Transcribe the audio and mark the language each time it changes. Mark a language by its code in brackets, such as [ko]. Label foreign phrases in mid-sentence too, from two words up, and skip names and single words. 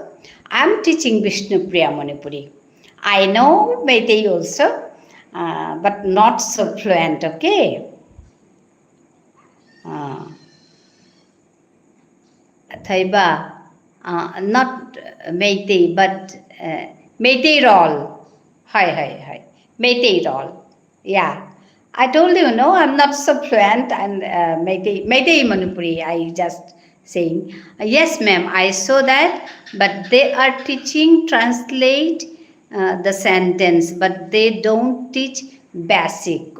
[en] I am teaching Vishnupriya Manipuri. I know Meitei also, but not so fluent, okay? Thaiba, not Meitei, but Meitei roll. Hi. Meitei roll. Yeah. I told you, no, I'm not so fluent. I'm Meitei Manipuri, I just saying. Yes, ma'am, I saw that, but they are teaching, translate the sentence, but they don't teach basic.